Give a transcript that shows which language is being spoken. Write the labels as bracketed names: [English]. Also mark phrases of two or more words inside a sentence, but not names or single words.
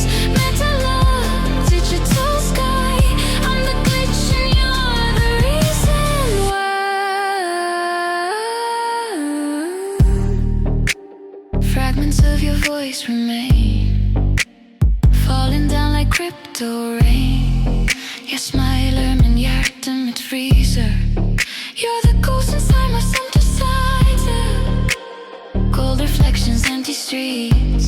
[English] Mental love, digital sky. I'm the glitch and you're the reason why. Fragments of your voice remain, falling down like crypto rain. [Norwegian] Jeg smiler, men hjertet mitt fryser. [English] You're the ghost inside my synthesizer. Gold reflections, empty streets.